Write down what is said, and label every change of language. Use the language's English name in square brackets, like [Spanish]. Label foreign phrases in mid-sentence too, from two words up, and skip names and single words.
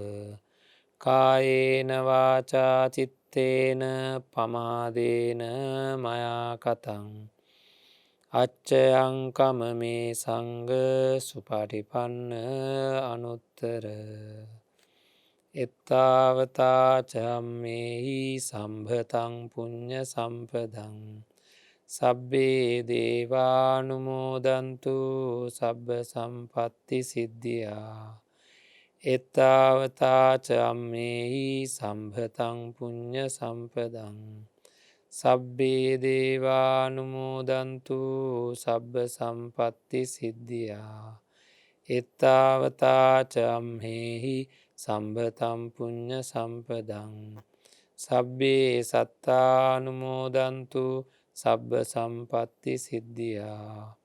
[Pali] කායේන වාචා චිත්තේන පමාදේන මයා කතං අච්චයං කමමේ සංඝ සුපටිපන්න අනුත්තර එත්තාවතාචම්මේහි සම්භතං පුඤ්ඤ සම්පදං සබ්බේ දේවානුමෝදන්තු සබ්බ සම්පත්ති සිද්ධියා එත්තාවතාචම්මේහි සම්භතං පුඤ්ඤ සම්පදං සබ්බේ දේවානුමෝදන්තු සබ්බ සම්පත්ති සිද්ධියා එත්තාවතාචම්මේහි සම්භතං පුඤ්ඤ සම්පදං සබ්බේ සත්තානුමෝදන්තු සබ්බ සම්පත්ති සිද්ධියා